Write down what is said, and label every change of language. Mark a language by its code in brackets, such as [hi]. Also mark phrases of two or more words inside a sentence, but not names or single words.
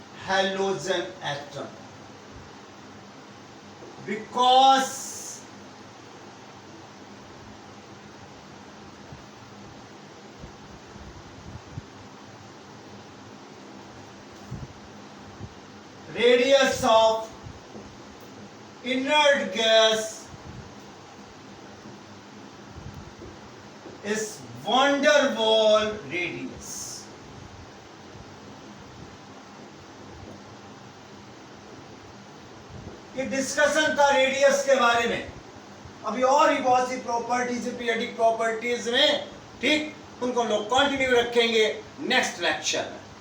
[en] halogen atom, because radius of inert gas is van der Waal radius. [hi] ये डिस्कशन था रेडियस के बारे में. अभी और भी बहुत सी प्रॉपर्टीज [en] periodic properties [hi] में, ठीक, उनको हम लोग कंटिन्यू रखेंगे [en] next lecture [hi] में.